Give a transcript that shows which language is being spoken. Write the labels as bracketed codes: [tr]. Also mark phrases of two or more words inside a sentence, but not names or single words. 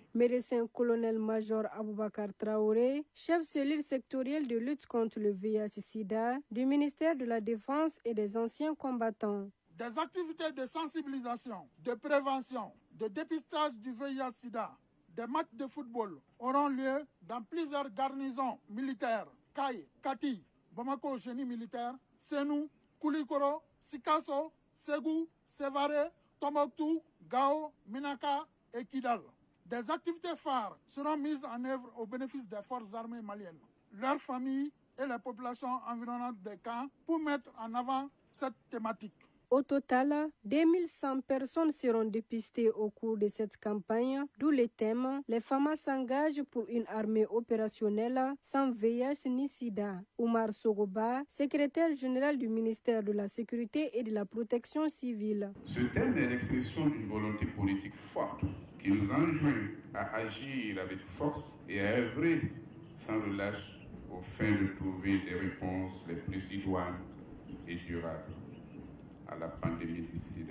[fr] Médecin colonel-major Aboubakar Traoré, chef cellule sectorielle de lutte contre le VIH-Sida du ministère de la Défense et des anciens combattants. Des activités de sensibilisation, de prévention, de dépistage du VIH-Sida, des matchs de football auront lieu dans plusieurs garnisons militaires. Kaye, Kati, Bamako génie militaire, Senou, Koulikoro, Sikasso, Ségou, Sévaré, Tombouctou, Gao, Minaka et Kidal. Des activités phares seront mises en œuvre au bénéfice des forces armées maliennes, leurs familles et les populations environnantes des camps pour mettre en avant cette thématique. Au total, 2100 personnes seront dépistées au cours de cette campagne, d'où le thème « Les femmes s'engagent pour une armée opérationnelle sans VIH ni sida ». Oumar Sogoba, secrétaire général du ministère de la Sécurité et de la Protection civile. Ce thème est l'expression d'une volonté politique forte qui nous enjoint à agir avec force et à œuvrer sans relâche au fin de trouver des réponses les plus idoines et durables à la pandémie du sida.